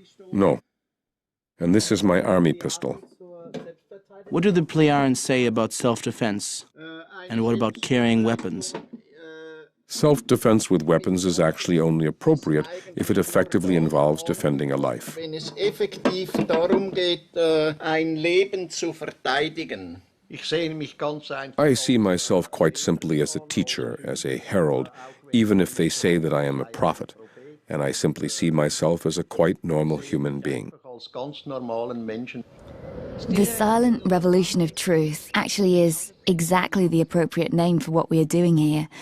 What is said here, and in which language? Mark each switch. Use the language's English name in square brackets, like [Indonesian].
[English] No. And this is my army pistol. What do the Plejaren say about self-defense? And what about carrying weapons? Self-defense with weapons is actually only appropriate if it effectively involves defending a life. [German] Wenn es effektiv darum geht, ein Leben zu verteidigen. Ich sehe mich ganz einfach. [English] I see myself quite simply as a teacher, as a herald, even if they say that I am a prophet. And I simply see myself as a quite normal human being. The silent revolution of truth actually is exactly the appropriate name for what we are doing here.